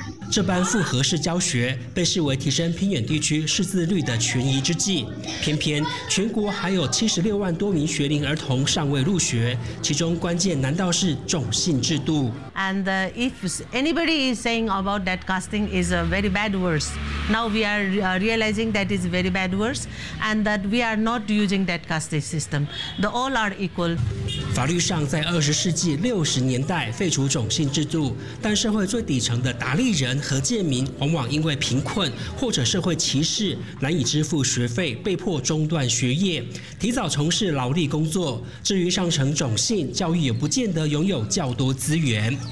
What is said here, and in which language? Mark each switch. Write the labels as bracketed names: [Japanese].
[Chinese] 这般复合式教学被视为提升偏远地区识字率的权宜之计，偏偏全国还有76万多名学龄儿童尚未入学，其中关键难道是种姓制度 [English] ？And if anybody is saying about that casting is a very bad words, now we are realizing that is very bad words, and that we are not using that casting system. The all are equal. [Chinese] 法律上在20世纪60年代废除种姓制度，但社会最底层的达利人。和贱民往往因为贫困或者社会歧视难以支付学费，被迫中断学业，提早从事劳力工作。至于上层种姓教育，也不见得拥有较多资源。